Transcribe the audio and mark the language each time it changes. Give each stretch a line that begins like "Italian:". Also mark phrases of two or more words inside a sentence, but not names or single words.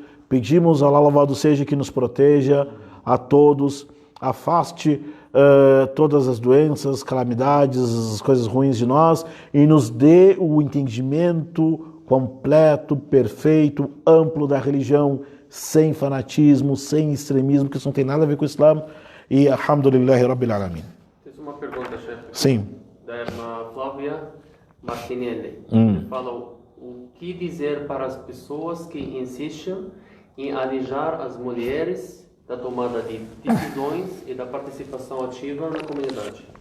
Portuguese: Pedimos a Allah louvado seja que nos proteja a todos, afaste todas as doenças, calamidades, as coisas ruins de nós e nos dê o entendimento completo, perfeito, amplo da religião, sem fanatismo, sem extremismo, que isso não tem nada a ver com o Islã.
Arabic: E الحمد لله رب العالمين.
Portuguese: Tem uma pergunta, chefe. Sim. Da irmã Flávia Martinelli. Ele fala o que dizer para as pessoas que insistem em alijar as mulheres da tomada de decisões e da participação ativa na comunidade.